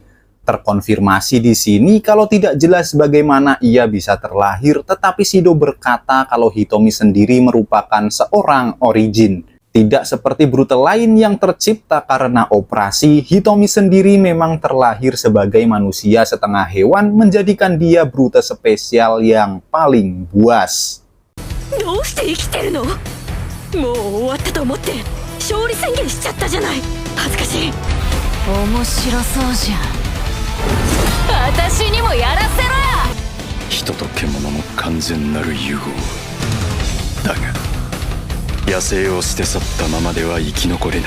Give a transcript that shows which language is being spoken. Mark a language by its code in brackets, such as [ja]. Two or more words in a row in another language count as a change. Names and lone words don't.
[id] Terkonfirmasi di sini kalau tidak jelas bagaimana ia bisa terlahir, tetapi Shido berkata kalau Hitomi sendiri merupakan seorang origin. Tidak seperti Brute lain yang tercipta karena operasi, Hitomi sendiri memang terlahir sebagai manusia setengah hewan, menjadikan dia Brute spesial yang paling buas. [ja] どうして生きてるの？もう終わったと思って勝利宣言しちゃったじゃない。恥ずかしい。面白そうじゃん。私にもやらせろよ。人と獣の完全なる融合だが、野生を捨て去ったままでは生き残れない。